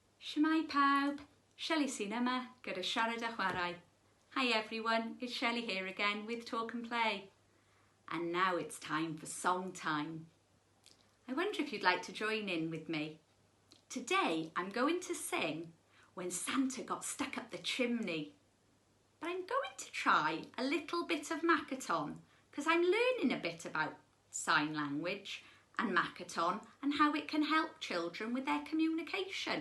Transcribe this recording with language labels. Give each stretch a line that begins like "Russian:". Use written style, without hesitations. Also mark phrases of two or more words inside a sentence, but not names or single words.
Welsh: Shwmae pawb, Shelley sy'n yma gyda siarad a chwarae.
English: Hi everyone, it's Shelley here again with Talk and Play. And now it's time for song time. I wonder if you'd like to join in with me. Today I'm going to sing When Santa Got Stuck Up the Chimney. But I'm going to try a little bit of Makaton because I'm learning a bit about sign language and Makaton and how it can help children with their communication.